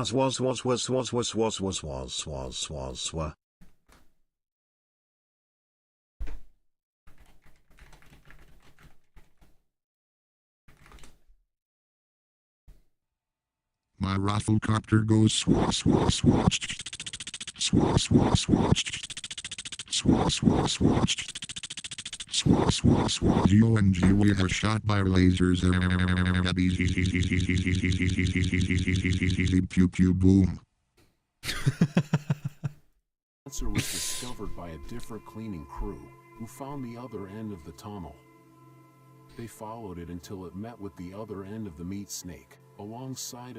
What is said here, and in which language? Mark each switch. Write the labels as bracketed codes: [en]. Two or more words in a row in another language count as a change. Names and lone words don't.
[en] My Rafflecopter goes swa swa swatch. Swa swa swatch. Swa swa swatch. Swa swa swa. OMG, we are shot by lasers. Pew pew boom. answer was discovered by a different cleaning crew, who found the other end of the tunnel. They followed it until it met with the other end of the meat snake.